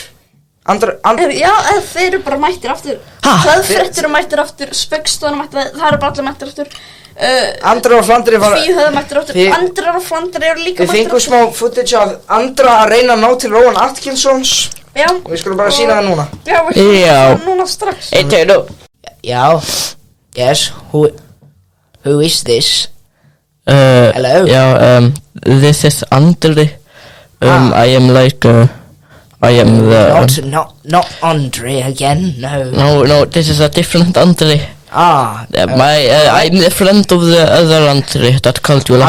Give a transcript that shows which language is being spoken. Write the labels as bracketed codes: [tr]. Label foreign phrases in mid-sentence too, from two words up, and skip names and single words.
[is] Já, þeir eru bara mættir aftur Hlaðfréttir eru mættir aftur Spaugstofan mættir Það eru bara allir mættir aftur Andri og Flandri var Tvíhöfða mættir aftur Andrar og Flandri eru líka Við fengum smá footage af Andra að reyna að ná til Róan Atkinsons Já Og við skulum bara sína það núna Já, við skulum Já. það núna strax Eitt, tvö, nú [en] Já Yes, who is this? Hello? Yeah, this is Andri I am like, I am the Not Andre again, no No, this is a different Andri I'm the friend of the other Andri that called you last